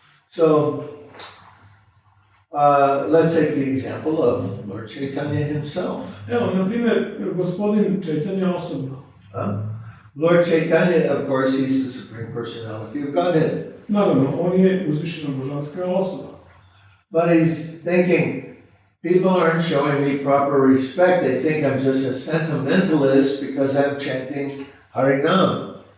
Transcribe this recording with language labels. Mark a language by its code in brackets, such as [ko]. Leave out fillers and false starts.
[en] So, let's take the example of Lord Chaitanya himself. [hr] Evo, na primjer, gospodin Chaitanya osobno. [en] Lord Chaitanya, of course, he's the Supreme Personality of Godhead. [hr] Naravno, on je uzvišena božanska osoba. [en] But he's thinking, people aren't showing me proper respect. They think I'm just a sentimentalist because I'm chanting Harinam.